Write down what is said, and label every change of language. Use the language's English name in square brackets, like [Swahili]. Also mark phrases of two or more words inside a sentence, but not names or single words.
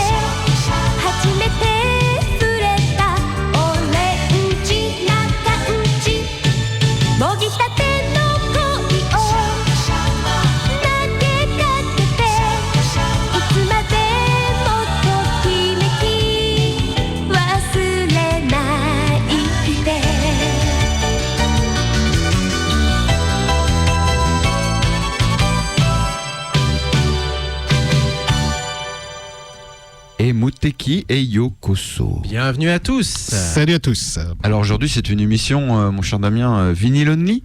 [Japanese] 初めて触れたオレンジな感じもぎたての恋を投げかけていつまでもときめき忘れないで [French] Et Muteki et Yokoso. Bienvenue à tous. Salut à tous. Alors aujourd'hui c'est une émission, mon cher Damien, Vinyl Only